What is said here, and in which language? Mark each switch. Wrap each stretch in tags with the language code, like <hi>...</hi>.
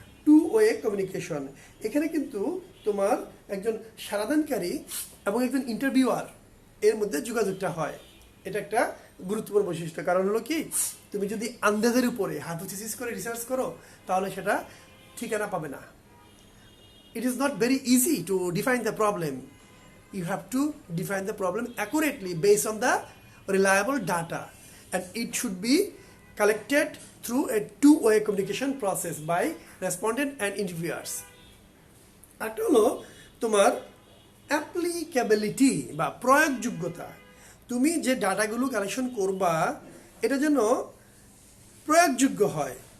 <bn>Two way communication. এখানে কিন্তু তোমার একজন সারাদানকারী এবং একজন ইন্টারভিউয়ার এর মধ্যে যোগাযোগটা হয়। এটা একটা গুরুত্বপূর্ণ বৈশিষ্ট্য। কারণ হলো কি, তুমি যদি আন্দাজের উপরে হাইপোথিসিস করে রিসার্চ করো তাহলে সেটা ঠিকানা পাবে না।</bn> <en>It is not very easy to define the problem. You have to define the problem accurately based on the reliable data, and it should be collected through a two-way communication process by respondent and interviewers.</en> <bn>একটা হলো তোমার applicability বা প্রয়োগযোগ্যতা। তুমি যে ডাটাগুলো collection করবা এটা যেন প্রয়োগযোগ্য হয়।</bn>